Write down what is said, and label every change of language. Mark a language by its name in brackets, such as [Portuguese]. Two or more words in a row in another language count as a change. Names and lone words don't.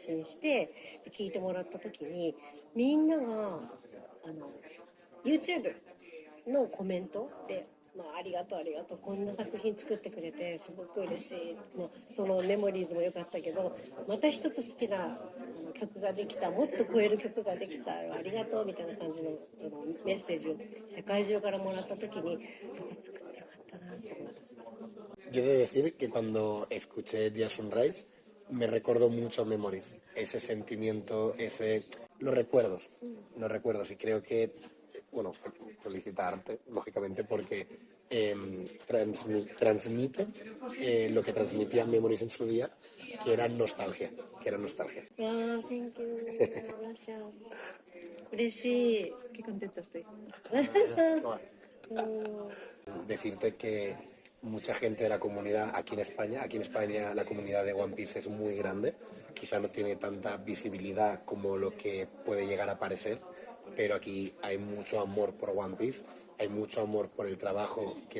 [Japanese] 信して聴いてもらった時にみんながYouTube のコメントでありがとうありがとうこんな作品作ってくれてすごく嬉しい、そのメモリーズも良かったけどまた一つ好きな曲ができた、もっと超える曲ができた、ありがとうみたいな感じのメッセージを世界中からもらった時に作ってよかったなって思いました。 [Spanish] Yo he de decir que cuando escuché Dia Sunrise me recordó mucho Memories, ese sentimiento, los recuerdos y creo que, bueno, felicitarte, lógicamente, porque transmite lo que transmitía Memories en su día, que era nostalgia, que era nostalgia. [English] Thank you. [Spanish] Gracias. 嬉しい。Qué contenta estoy. Decirte que mucha gente de la comunidad aquí en España. Aquí en España la comunidad de One Piece es muy grande. Quizá no tiene tanta visibilidad como lo que puede llegar a parecer, pero aquí hay mucho amor por One Piece, hay mucho amor por el trabajo que